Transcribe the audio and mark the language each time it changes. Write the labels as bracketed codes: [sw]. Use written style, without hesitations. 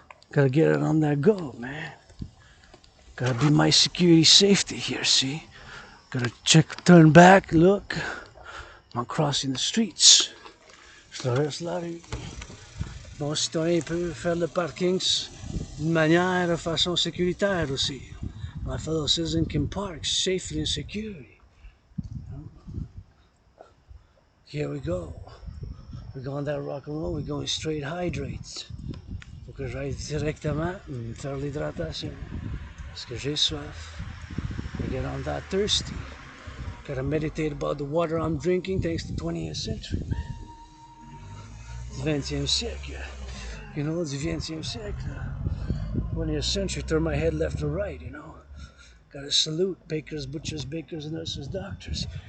[en] Gotta get it on that go, man. Gotta be my security safety here, see? Gotta check, turn back, look. I'm crossing the streets. [fr] Je traverse la rue. Bon citoyen peut faire le parking d'une manière, de façon sécuritaire aussi. [en] My fellow citizen can park safely and securely. Here we go. We're going that Rock&Roll, we're going straight hydrates. [fr] Faut que j'aille directement faire l'hydratation. Parce que j'ai soif. [en] I get on that thirsty. Gotta meditate about the water I'm drinking thanks to 20th century, man. [fr] Du 20e siècle. You know, du 20e siècle. [en] 20th century, turn my head left or right, you know. Gotta salute bakers, butchers, bakers, nurses, doctors.